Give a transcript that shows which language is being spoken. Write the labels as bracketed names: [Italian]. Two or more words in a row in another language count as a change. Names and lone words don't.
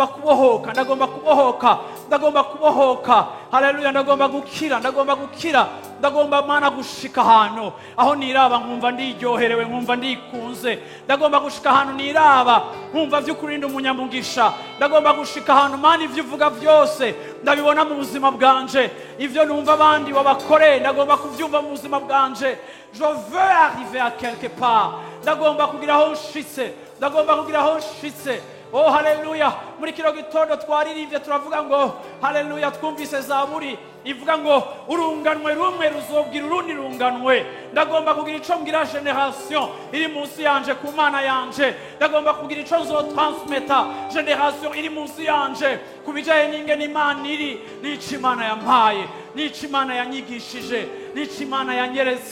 [Rundi] kubohoka, ndagomba kubohoka, ndagomba kubohoka haleluya, ndagomba gukira, ndagomba gukira, ndagomba Mana gushika hano aho niraba nkumva ndiryoherewe, nkumva ndikunze, ndagomba gushika hano niraba nkumva vy'ukuri ndi umunyamugisha, ndagomba gushika hano Mana ivyo uvuga vyose ndabibona mu buzima bwanje, ivyo numva abandi wabakore ndagomba kuvyumva mu buzima bwanje. [French] Je veux arriver à quelque part, [Rundi] ndagomba kugira aho nshitse, ndagomba kugira aho nshitse. Oh haleluya, muri kino gitondo twaririmbye turavuga ngo haleluya, twumvise zaburi ivuga ngo urunganwe rumwe ruzobwira urundi runganwe, ndagomba kugira ico mbwira generation iri munsi yanje ku Mana yanje, ndagomba kugira ico nzotransmeta generation iri munsi yanje kubijaye n'ingene Imana iri, n'ico Imana yampaye, n'ico Imana yanyigishije, n'ico Imana yanyeretse.